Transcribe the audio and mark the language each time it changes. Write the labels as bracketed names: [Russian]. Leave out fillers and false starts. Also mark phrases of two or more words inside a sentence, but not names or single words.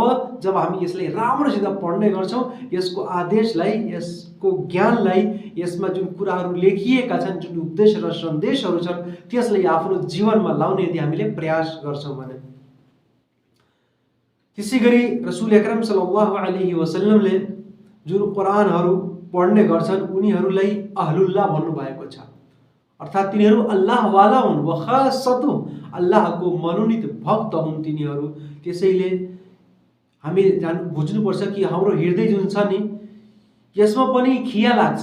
[Nepali] जब हामी यसलाई राम्रोसित पढ्ने गर्छौँ, यसको आदेशलाई, यसको ज्ञानलाई, यसमा जुन कुराहरू लेखिएका छन्, जुन उपदेश र सन्देशहरू छन् त्यसलाई आफ्नो जीवनमा लाउने यदि हामीले प्रयास गर्छौँ भने। त्यसै गरी रसूल अकरम [Arabic] صلى الله عليه وسلم [Nepali] जुन कुरानहरू पढ्ने गर्छन् उनीहरूलाई अहलुल्लाह भन्नुभएको छ। अर्थात् तिनीहरू अल्लाहवाला हुन्, [Arabic] وخاصته [Nepali] अल्लाहको मनोनीत भक्त हुन् तिनीहरू। त्यसैले हामी बुझ्नुपर्छ कि हाम्रो हृदय जुन छ नि यसमा पनि खिया लाग्छ।